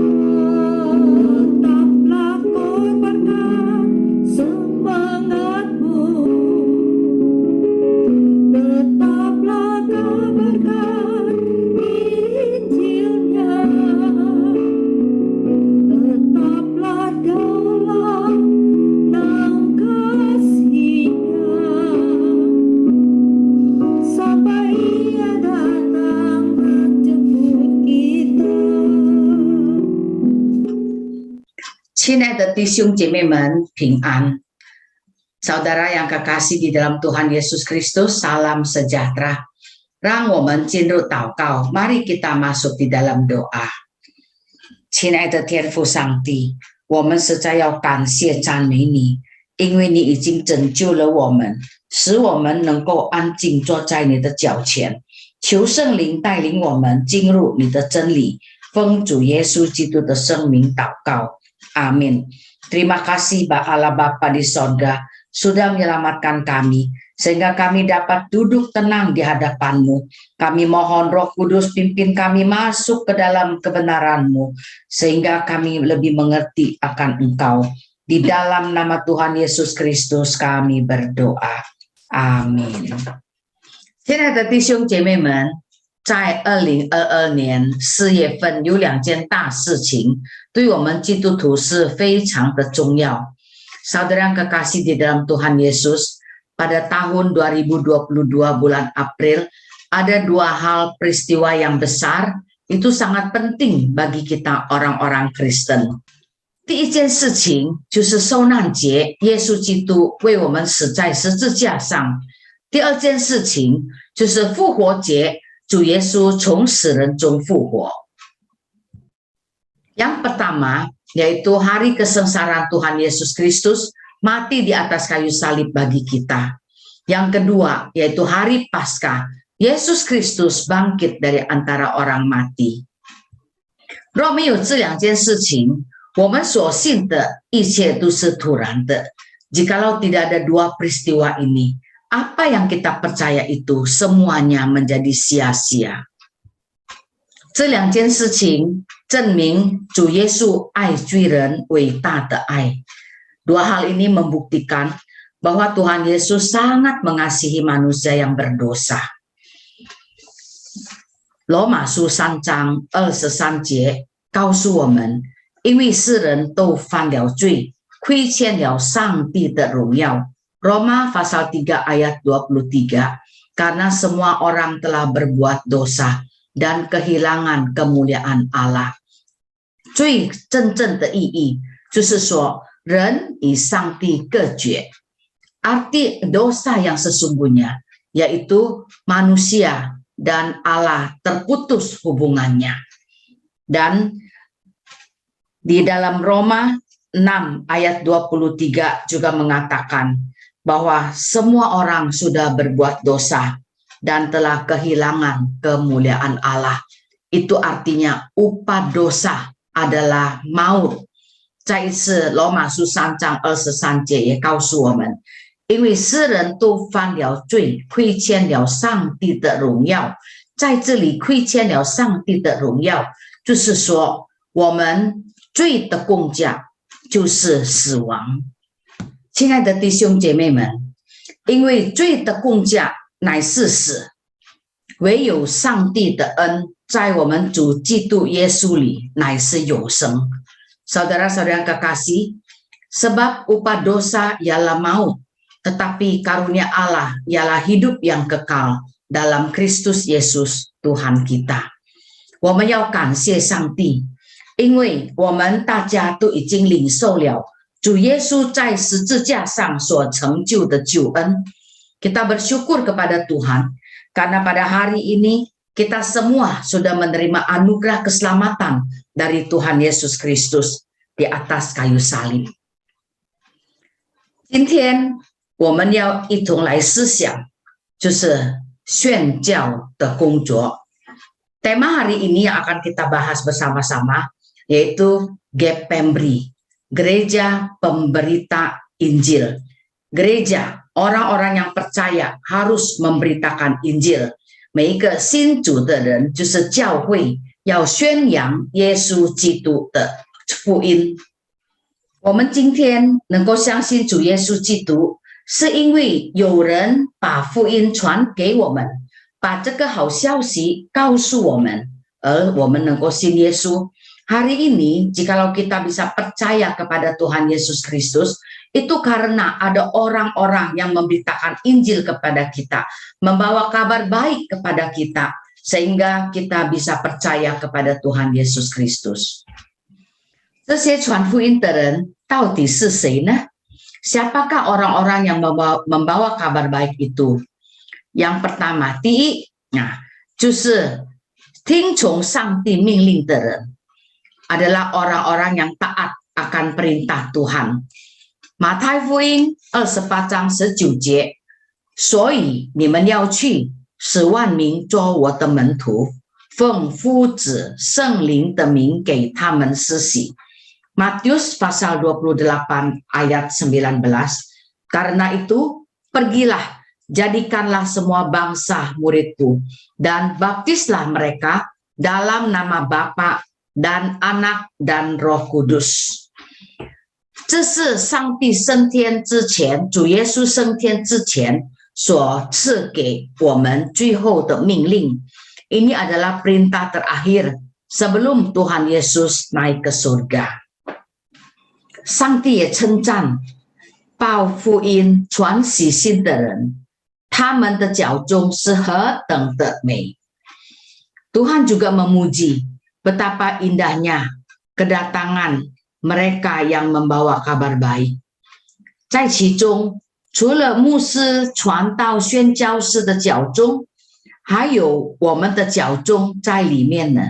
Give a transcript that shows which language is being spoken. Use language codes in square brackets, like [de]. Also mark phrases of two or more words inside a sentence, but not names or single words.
[id] Tetaplah kobarkan semangatmu, tetaplah kabarkan Injil-Nya, tetaplah dalam naung kasih-Nya, sampai Ia datang menjemput kita. [zh] 亲爱的弟兄姐妹们，平安！ [id] Saudara yang kekasih di dalam Tuhan Yesus Kristus, salam sejahtera. [zh] 让我们进入祷告， [id] mari kita masuk di dalam doa。 [zh] 亲爱的天父上帝， 我们实在要感谢赞美你， 因为你已经拯救了我们， 使我们能够安静坐在你的脚前。求圣灵带领我们进入你的真理， 奉主耶稣基督的圣名祷告， [id] amin. Terima kasih Allah Bapa di sorga sudah menyelamatkan kami, sehingga kami dapat duduk tenang di hadapan-Mu. Kami mohon Roh Kudus pimpin kami masuk ke dalam kebenaran-Mu, sehingga kami lebih mengerti akan Engkau. Di dalam nama Tuhan Yesus Kristus kami berdoa. Amin. [zh] 亲爱的弟兄姐妹们，在2022年4月份有2件大事情，对我们基督徒是非常的重要。 [id] Saudara yang kekasih di dalam Tuhan Yesus, pada tahun 2022 bulan April, ada 2 hal peristiwa yang besar, itu sangat penting bagi kita orang-orang Kristen. [zh] 第一件事情就是受难节，耶稣基督为我们死在十字架上。第二件事情就是复活节，主耶稣从死人中复活。 [id] Yang pertama yaitu hari kesengsaraan Tuhan Yesus Kristus mati di atas kayu salib bagi kita. Yang kedua yaitu hari Paskah, Yesus Kristus bangkit dari antara orang mati. [zh] 若没有这两件事情，我们所信的一切都是突然的。 [id] Jikalau tidak ada dua peristiwa ini, apa yang kita percaya itu semuanya menjadi sia-sia. [zh] 这两件事情证明主耶稣爱罪人伟大的爱。 [id] Dua hal ini membuktikan bahwa Tuhan Yesus sangat mengasihi manusia yang berdosa. [zh] 罗马书3章23节告诉我们，因为世人都犯了罪，亏欠了上帝的荣耀。 [id] Roma pasal 3 ayat 23, karena semua orang telah berbuat dosa dan kehilangan kemuliaan Allah。 [zh] 罪真正的意义就是说，人与上帝隔绝。 [id] Arti dosa yang sesungguhnya yaitu manusia dan Allah terputus hubungannya. Dan di dalam Roma 6 ayat 23 juga mengatakan bahwa semua orang sudah berbuat dosa dan telah kehilangan kemuliaan Allah. Itu artinya upah dosa adalah maut。 [zh] 再一次，罗马书3章23节也告诉我们，因为世人都犯了罪，亏欠了上帝的荣耀。在这里，亏欠了上帝的荣耀，就是说，我们罪的工价就是死亡。亲爱的弟兄姐妹们，因为罪的工价乃是死，唯有上帝的恩在我们主基督耶稣里乃是永生。 [id] Saudara-saudara yang kekasih, sebab upah dosa ialah maut, tetapi karunia Allah ialah hidup yang kekal dalam Kristus Yesus Tuhan kita。我们要感谢上帝，因为我们大家都已经领受了主耶稣在十字架上所成就的救恩。Kita bersyukur kepada Tuhan karena pada hari ini kita semua sudah menerima anugerah keselamatan dari Tuhan Yesus Kristus di atas kayu salib。 [zh] 今天我们要一同来思想，就是宣教的工作。 [id] Tema hari ini yang akan kita bahas bersama-sama yaitu GPMBRI, Gereja Pemberita Injil. Gereja, orang-orang yang percaya harus memberitakan Injil。 [zh] 每一个信主的人就是教会要宣扬耶稣基督的福音。 [id] 我们今天能够相信主耶稣基督，是因为有人把福音传给我们，把这个好消息告诉我们，而我们能够信耶稣。Hari ini, jikalau kita bisa percaya kepada Tuhan Yesus Kristus, itu karena ada orang-orang yang memberitakan Injil kepada kita, membawa kabar baik kepada kita, sehingga kita bisa percaya kepada Tuhan Yesus Kristus。 [zh] 这些传福音的人到底是谁呢？ [id] Siapakah orang-orang yang membawa kabar baik itu? Yang pertama， [zh] 第一，就是听从上帝命令的人 ， [id] adalah orang-orang yang taat akan perintah Tuhan。 [zh] 马太福音28章19节，所以你们要去，使万民做我的门徒，奉父子圣灵的名给他们施洗。 [id] Matius pasal 28 ayat 19. Karena itu, pergilah, jadikanlah semua bangsa muridku, dan baptislah mereka dalam nama Bapa dan Anak dan Roh Kudus。 [zh] 这是上帝升天之前，主耶稣升天之前所赐给我们最后的命令。 [id] Ini adalah perintah terakhir sebelum Tuhan Yesus naik ke surga。 [zh] 上帝也称赞报福音、传喜信的人，他们的脚中是何等的美。 [id] Tuhan juga memuji betapa indahnya kedatangan mereka yang membawa kabar baik。 [zh] 在其中，除了牧师、传道、宣教士的脚中，还有我们的脚中在里面呢。